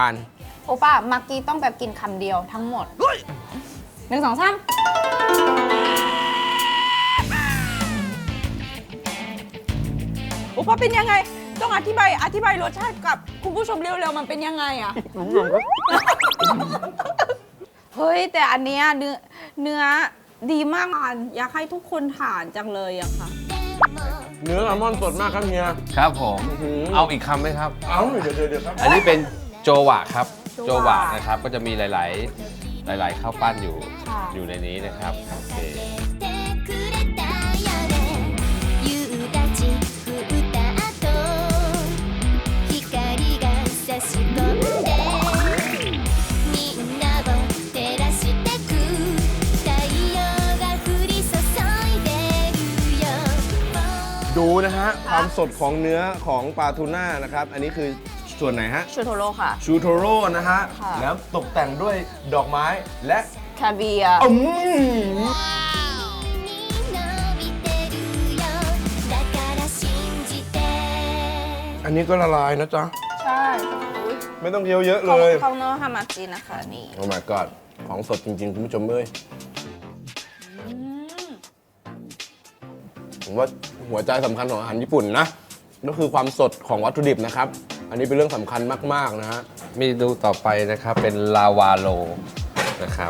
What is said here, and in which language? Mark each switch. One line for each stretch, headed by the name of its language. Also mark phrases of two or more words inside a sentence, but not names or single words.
Thai: โอป้ามักกี้ต้องแบบกินคำเดียวทั้งหมดหนึ่งสองสามโอป้าเป็นยังไง ต้องอธิบายรสชาติกับคุณผู้ชมเร็วๆมันเป็นยังไงอะ เฮ้ย แต่อันเนี้ยเนื้อดีมากอ่ะอยากให้ทุกคนทานจังเลยอะค่ะ เนื้อแซลมอนสดมากครับเฮีย ครับผม อื้อหือ เอาอีกคำไหมครับ เอาเดี๋ยวครับ อันนี้เป็นโจวะครับ โจ โจ วะ วะนะครับ ก็จะมีหลายๆข้าวปั้นอยู่ ค่ะ อยู่ในนี้นะครับโอเค
Japanese: くれたよね夕立降った後光が差し込んでみんなを照らしてく太陽が降り注いでるよ
Thai: ดูนะฮะความสดของเนื้อของปลาทูน่านะครับ อันนี้คือส่วนไหนฮะ ชูโทโร่ค่ะ ชูโทโร่นะฮะ ค่ะ แล้วตกแต่งด้วยดอกไม้และ คาเวียร์ อืม
Japanese: に伸びてるよだから信じて
Thai: อันนี้ก็ละลายนะจ๊ะ ใช่อุ๊ย ไม่ต้องเคี้ยวเยอะเลย ของโนฮามาจินะคะนี่ โอ้
English: my god
Thai: ของสดจริงๆ คุณผู้ชมเอ้ยผมว่าหัวใจสำคัญของอาหารญี่ปุ่นนะ ก็คือความสดของวัตถุดิบนะครับ อันนี้เป็นเรื่องสำคัญมากๆนะฮะ เมนูต่อไปนะครับเป็นลาวาโลนะครับ